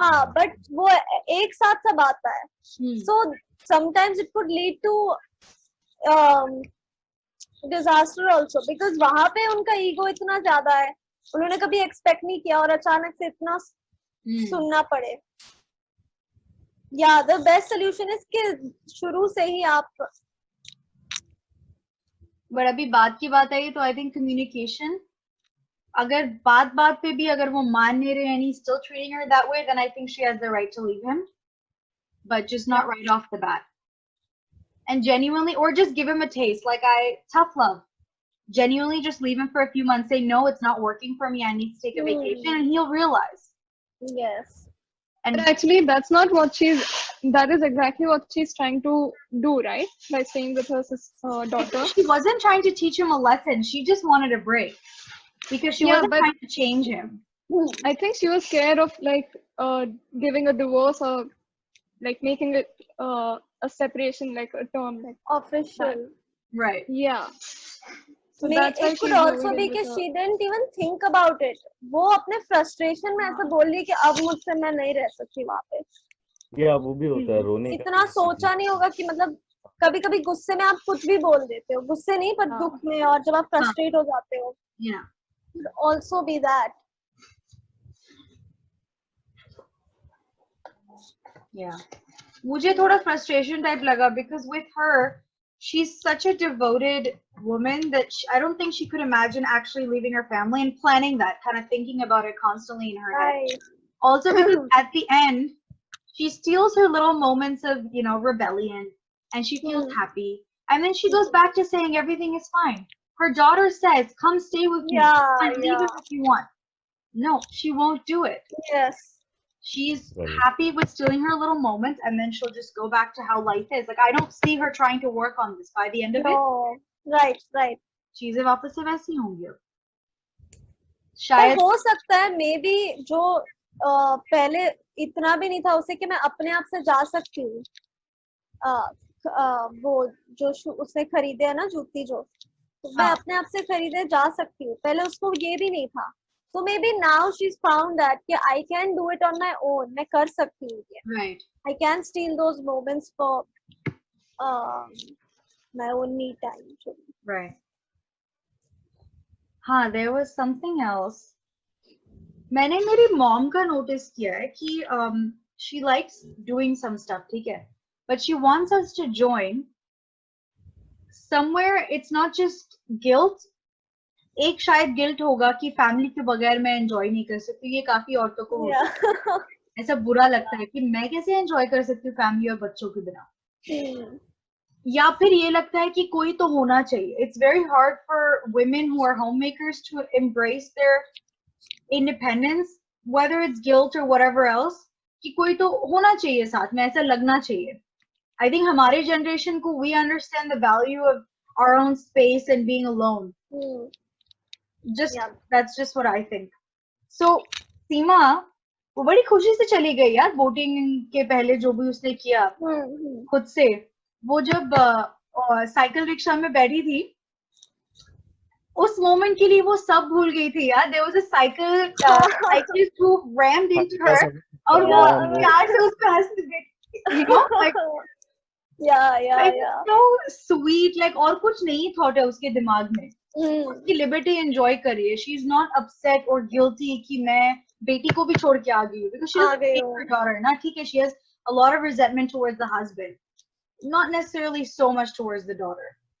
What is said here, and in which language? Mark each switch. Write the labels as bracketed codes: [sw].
[hi] हाँ, but वो एक साथ सब आता है. [en] So sometimes it could lead to disaster also because [hi] वहां पे उनका ईगो इतना ज्यादा है, उन्होंने कभी एक्सपेक्ट नहीं किया और अचानक से इतना सुनना पड़े. या [en] the best solution is [hi] कि शुरू से ही आप. बट अभी बात की बात आई तो आई थिंक कम्युनिकेशन, अगर बात बात पे भी अगर वो मान नहीं रहे and he's still treating her that way, then I think she has the right to leave him, but just not right off the bat. [en] And genuinely, or just give him a taste, like tough love. Genuinely just leave him for a few months, say no, it's not working for me, I need to take a vacation, and he'll realize. Yes. And But actually, that is exactly what she's trying to do, right? By staying with her daughter. she wasn't trying to teach him a lesson, she just wanted a break because she wasn't trying to change him. I think she was scared of like giving a divorce or like making it a separation, like a term, like Official. Right. yeah. So that's why it could she's also moving be in [hi] कि [en] with she didn't even think about it. [hi] वो अपने frustration में ऐसा बोल रही है कि अब मुझसे मैं नहीं रह सकती वहाँ पे. या वो भी होता है रोने का. इतना सोचा नहीं होगा कि मतलब कभी कभी गुस्से में आप कुछ भी बोल देते हो, गुस्से नहीं पर दुख में, और जब आप फ्रस्ट्रेट हो जाते हो. [en] Yeah. Could also be that. Yeah. [hi] मुझे थोड़ा [en] frustration type लगा because with her, she's such a devoted woman that I don't think she could imagine actually leaving her family and planning that, kind of thinking about it constantly in her head. Right. Also because at the end, she steals her little moments of, you know, rebellion and she feels happy. And then she goes back to saying everything is fine. Her daughter says, come stay with me. And leave him if you want. No, she won't do it. Yes. She's happy with stealing her little moments and then she'll just go back to how life is. Like, I don't see her trying to work on this by the end of it. No. Right, right. [hi] चीजें वापस से वैसी होंगी अब. पर शायद हो सकता है [en] maybe [hi] जो पहले इतना भी नहीं था उसे कि मैं अपने आप से जा सकती हूँ. वो जो उसने खरीदे है ना जूती, जो तो मैं अपने आप से खरीदे जा सकती हूँ, पहले उसको ये भी नहीं था. [en] So maybe now she's found that कि I can do it on my own. [hi] मैं कर सकती हूँ ये. [en] right. I can steal those moments for my own me time. Right. हाँ, there was something else. [hi] मैंने मेरी mom का notice किया है कि [en] she likes doing some stuff, [hi] ठीक है, [en] but she wants us to join. Somewhere it's not just guilt. [hi] एक शायद गिल्ट होगा कि फैमिली के बगैर मैं एंजॉय नहीं कर सकती. ये काफी औरतों को होता है. ऐसा बुरा लगता है कि मैं कैसे एंजॉय कर सकती हूँ फैमिली और बच्चों के बिना. या फिर ये लगता है कि कोई तो होना चाहिए. [en] it's very hard for [hi] women who are homemakers to embrace their independence, whether it's guilt or whatever else, कि कोई तो होना चाहिए साथ में, ऐसा लगना चाहिए. [en] I think [hi] हमारे generation को [en] we understand the value of our own space and being alone. That's just what I think. [hi] So सीमा वो बड़ी खुशी से चली गई यार वोटिंग के पहले, जो भी उसने किया खुद से. वो जब साइकिल रिक्शा में बैठी थी उस मोमेंट के लिए वो सब भूल गई थी यार. [en] There was a cyclist who rammed into her [hi] और वो प्यार से उसको हंस, [en] you know, like so sweet, like [hi] और कुछ नहीं थॉट है उसके दिमाग में. उसकी लिबर्टी एंजॉय कर रही है. [en] she is not upset [hi] और गिल्टी कि मैं बेटी को भी छोड़ के आ गई हूँ, [en] because she is her daughter [hi] ना. ठीक है, [en] she has a lot of resentment towards the husband, not necessarily so much towards the daughter.